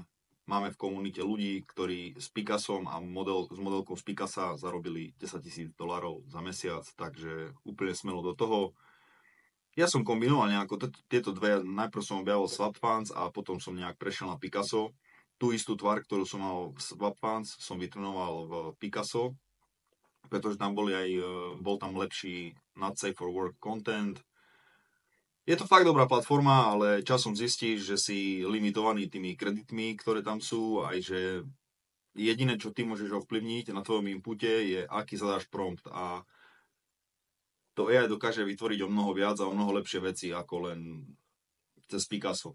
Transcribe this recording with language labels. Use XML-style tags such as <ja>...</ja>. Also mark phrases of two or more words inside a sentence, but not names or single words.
<sk>Máme v komunite ľudí, ktorí s Picassom a s modelkou z Picassa zarobili $10,000 za mesiac, takže úplne smelo do toho. Ja som kombinoval nejako tieto dve, najprv som objavil Swapfans a potom som nejak prešiel na Picasso. Tú istú tvár, ktorú som mal v Swapfans, som vytrénoval v Picasso, pretože tam bol tam lepší</sk> <en>not safe for work content.</en> <sk>Je to fakt dobrá platforma, ale časom zistíš, že si limitovaný tými kreditmi, ktoré tam sú, aj že jediné, čo ty môžeš ovplyvniť na tvojom inpute, je aký zadáš prompt a to AI dokáže vytvoriť o mnoho viac a o mnoho lepšie veci ako len cez Picasso.</sk>